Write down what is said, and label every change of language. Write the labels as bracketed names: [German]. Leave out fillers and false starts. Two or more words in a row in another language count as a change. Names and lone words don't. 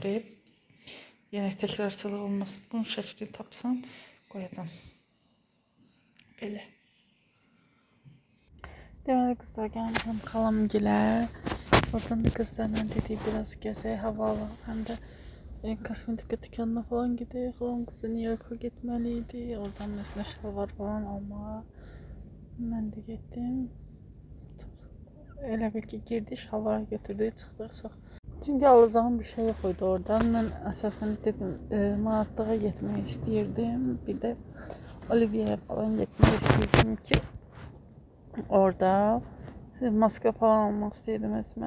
[Azerbaijani] Yəni təkrarçılıq olmasın. Bunun şəklini tapsam, qoyacam. Belə. Deməli qızlar, gəlmişəm xalamgilə. Oradan da qızlarla dediyi biraz gəzək, hava alaq. [Turkish] Həm də kosmetika dükkanına falan gidiyor. Xalam qızı New York'a gitmeliydi. [Azerbaijani] Oradan üstüne şalvar falan almağa. [Turkish] Ben de gittim. [Azerbaijani] Elə bil ki girdi, şalvar götürdü, çıxdıq çox. Çünki alacağım bir şey yok idi oradan. Mən əsasən dedim, Manatlığa getmək istəyirdim. Bir də Olivia'ya falan getmək istəyirdim ki, orada maska falan almaq istəyirdim özümə.